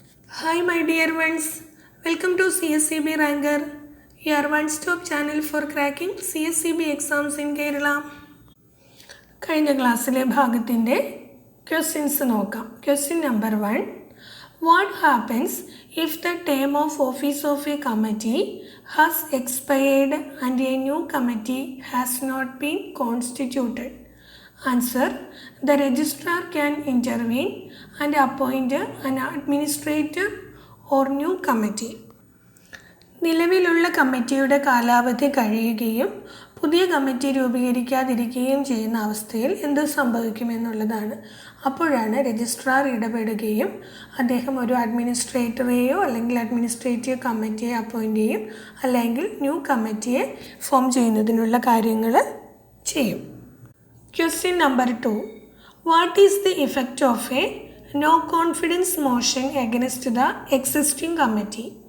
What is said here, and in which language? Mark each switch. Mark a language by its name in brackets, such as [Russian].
[English] Hi my dear ones, welcome to CSCB Ranker, your one-stop channel for cracking CSCB exams in Kerala. [Malayalam] കഴിഞ്ഞ ക്ലാസ്സിലെ ഭാഗത്തിൻ്റെ questions നോക്കാം. [English] Question number 1. What happens if the term of office of a committee has expired and a new committee has not been constituted? Answer. The registrar can intervene and appoint an administrator or new committee. [Malayalam] നിലവിലുള്ള കമ്മിറ്റിയുടെ കാലാവധി കഴിയുകയും പുതിയ committee രൂപീകരിക്കാതിരിക്കുകയും ചെയ്യുന്ന അവസ്ഥയിൽ എന്ത് സംഭവിക്കുമെന്നുള്ളതാണ്. അപ്പോഴാണ് registrar ഇടപെടുകയും അദ്ദേഹം ഒരു അഡ്മിനിസ്ട്രേറ്ററെയോ അല്ലെങ്കിൽ അഡ്മിനിസ്ട്രേറ്റീവ് കമ്മിറ്റിയെ അപ്പോയിൻ്റ് ചെയ്യും, അല്ലെങ്കിൽ ന്യൂ കമ്മിറ്റിയെ ഫോം ചെയ്യുന്നതിനുള്ള കാര്യങ്ങൾ ചെയ്യും. [English] Question number 2. What is the effect of a no confidence motion against the existing committee?